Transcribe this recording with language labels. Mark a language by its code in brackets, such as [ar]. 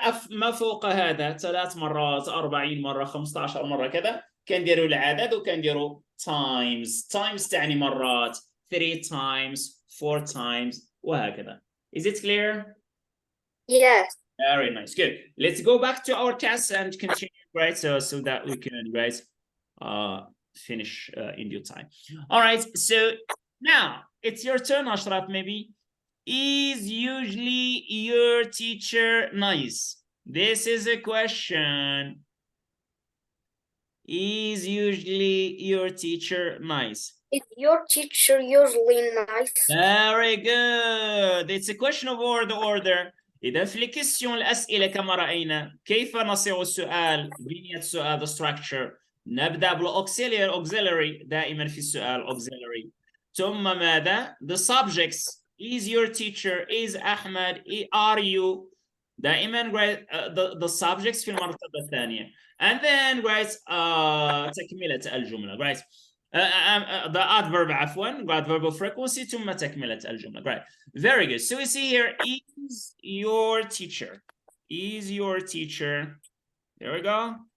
[ar] ما فوق هذا 3 مرات، 40 مرة، 15 مرة كذا، كنديروا العدد وكنديروا times تعني مرات، 3 times 4 times وهكذا. [en] Is it clear? Yes. Very nice, good. Let's go back to our test and continue, right? So that we can, right, finish in due time. All right, so now it's your turn, Ashraf, maybe. Is usually your teacher nice? This is a question. Is usually your teacher nice? Is your teacher usually nice? Very good. It's a question of order. [ar] إذا في الكيستيون الأسئلة كما رأينا كيف نصيغ السؤال؟ بنية السؤال [en] the structure. [ar] نبدأ بالauxiliary دائما في السؤال auxiliary. ثم ماذا؟ [en] The subjects. Is your teacher? Is أحمد? Are you? [ar] دائما [en] the subjects [ar] في المرتبة الثانية. [en] And then [ar] تكملة الجملة, [en] right? The adverb [ar] عفوا, [en] adverb of frequency [ar] ثم تكملة الجملة, [en] right? Very good. So we see here, is your teacher. Is your teacher. There we go.